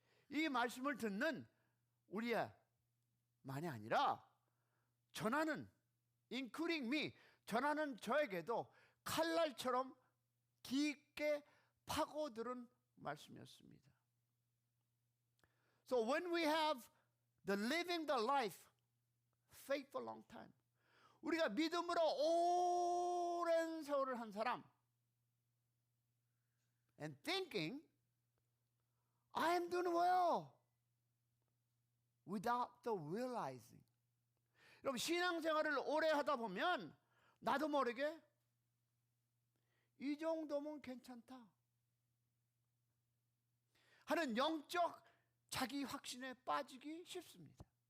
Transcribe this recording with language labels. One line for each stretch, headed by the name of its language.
Korean: 이 말씀을 듣는 우리만이 아니라 전하는,
English: including me,
Korean: 전하는 저에게도 칼날처럼 깊게 파고들은 말씀이었습니다.
English: So when we have the living the life, faith for long time,
Korean: 우리가 믿음으로 오랜 세월을 한 사람,
English: and thinking I am doing well without the realizing.
Korean: 여러분, 신앙생활을 오래 하다 보면 나도 모르게 이 정도면 괜찮다 하는 영적 자기 확신에 빠지기 쉽습니다.